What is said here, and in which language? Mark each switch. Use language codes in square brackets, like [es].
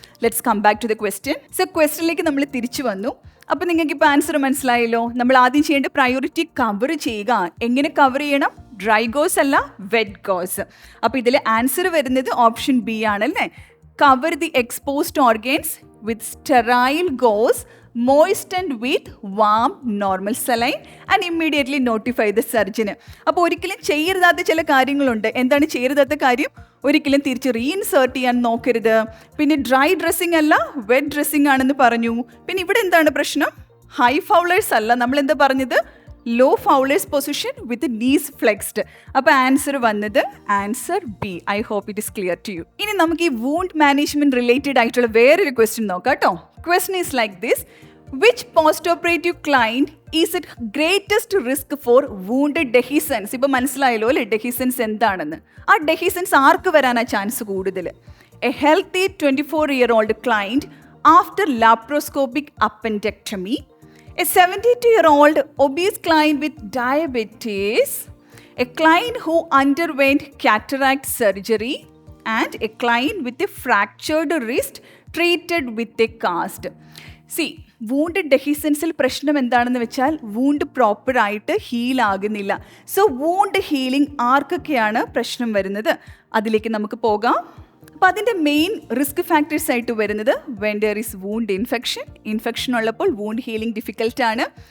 [en] Let's come back to the question. [ml] So ക്വസ്റ്റ്യനിലേക്ക് നമ്മൾ തിരിച്ചു വന്നു. അപ്പോൾ നിങ്ങൾക്ക് ഇപ്പോൾ ആൻസർ മനസ്സിലായല്ലോ. നമ്മൾ ആദ്യം ചെയ്യേണ്ട പ്രയോറിറ്റി കവർ ചെയ്യുക. എങ്ങനെ കവർ ചെയ്യണം? ഡ്രൈ ഗോസ് അല്ല, വെറ്റ് ഗോസ്. അപ്പോൾ ഇതിൽ ആൻസർ വരുന്നത് ഓപ്ഷൻ ബി ആണല്ലേ. [en] Cover the exposed organs with sterile gauze moisten with warm normal saline and immediately notify the surgeon. [ml] അപ്പോൾ ഒരിക്കലും ചെയ്യരുതാത്ത ചില കാര്യങ്ങളുണ്ട്. എന്താണ് ചെയ്യരുതാത്ത കാര്യം? ഒരിക്കലും തിരിച്ച് റീഇൻസേർട്ട് ചെയ്യാൻ നോക്കരുത്. പിന്നെ ഡ്രൈ ഡ്രസ്സിംഗ് അല്ല, വെറ്റ് ഡ്രസ്സിംഗ് ആണെന്ന് പറഞ്ഞു. പിന്നെ ഇവിടെ എന്താണ് പ്രശ്നം? ഹൈ ഫൗളേഴ്സ് അല്ല, നമ്മൾ എന്താ പറഞ്ഞത്? [en] Low Fowler's position with knees flexed. [ml] അപ്പോൾ ആൻസർ വന്നത് answer B. [en] I hope it is clear to you. [ml] ഇനി നമുക്ക് ഈ വൂണ്ട് മാനേജ്മെന്റ് റിലേറ്റഡ് ആയിട്ടുള്ള വേറൊരു ക്വസ്റ്റ്യൻ നോക്കാം കേട്ടോ. [en] Question is like this: which post operative client is it greatest risk for wounded dehiscence? [ml] ഇപ്പോൾ മനസ്സിലായല്ലോ അല്ലേ ഡെഹിസൻസ് എന്താണെന്ന്. ആ ഡെഹിസൻസ് ആർക്ക് വരാനാ ചാൻസ് കൂടുതൽ? [en] A healthy 24-year-old client after laparoscopic appendectomy, a 72-year-old obese client with diabetes, a client who underwent cataract surgery, and a client with a fractured wrist treated with a cast. [ml] See, wound ഡെഹിസൻസിൽ പ്രശ്നം എന്താണെന്ന് വെച്ചാൽ wound പ്രോപ്പറായിട്ട് heal ആകുന്നില്ല. So wound healing ആർക്കൊക്കെയാണ് പ്രശ്നം വരുന്നത്? അതിലേക്ക് നമുക്ക് പോകാം. അപ്പോൾ അതിൻ്റെ മെയിൻ റിസ്ക് ഫാക്ടേഴ്സ് ആയിട്ട് വരുന്നത് [en] when there is wound infection [ml] ഉള്ളപ്പോൾ വൂണ്ട് ഹീലിംഗ് ഡിഫിക്കൽട്ടാണ്.